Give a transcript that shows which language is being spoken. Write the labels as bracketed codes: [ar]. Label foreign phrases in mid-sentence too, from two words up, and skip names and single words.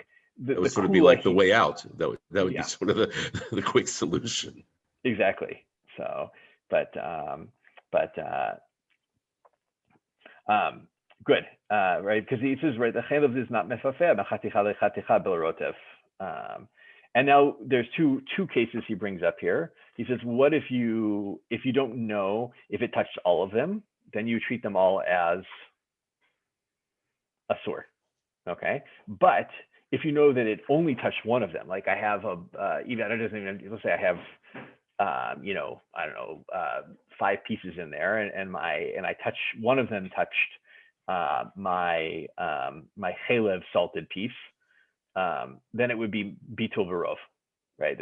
[en] that would sort of be like the way out. That would be sort of the quick solution. Exactly. So, but good, right? Because he says, right, the chalev is not [he] מפעפע מחתיכה לחתיכה בלי רוטב. [en] And now there's two cases he brings up here. He says, what if you don't know if it touched all of them, then you treat them all as asur, okay? But if you know that it only touched one of them, like I have let's say I have, I don't know, 5 pieces in there, and I touch one of them touched my chalev salted piece, then it would be [he] ביטול ברוב, [en] right?